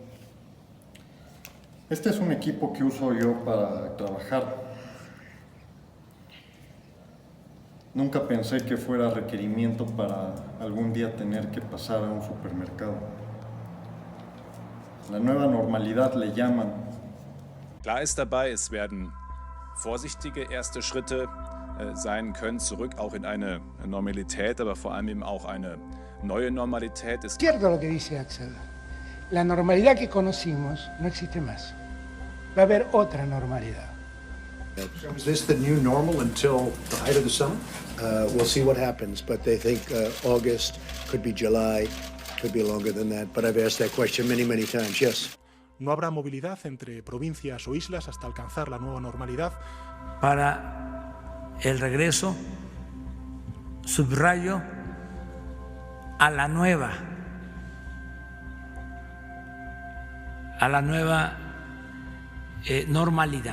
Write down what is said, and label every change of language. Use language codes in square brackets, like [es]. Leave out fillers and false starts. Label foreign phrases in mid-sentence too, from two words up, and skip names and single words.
[es] Este es un equipo que uso yo para trabajar. Nunca pensé que fuera requerimiento para algún día tener que pasar a un supermercado. La nueva normalidad le llaman. [de] Klar ist dabei, es werden vorsichtige erste Schritte sein können, zurück auch in eine Normalität, aber vor allem eben auch eine neue Normalität. [es] Es cierto lo que dice Axel. La normalidad que conocimos no existe más. Va a haber otra normalidad. [en] So is this the new normal until the height of the summer? We'll see what happens, but they think August, could be July, could be longer than that. But I've asked that question many, many times, yes. [es] No habrá movilidad entre provincias o islas hasta alcanzar la nueva normalidad. Para el regreso, subrayo, a la nueva normalidad.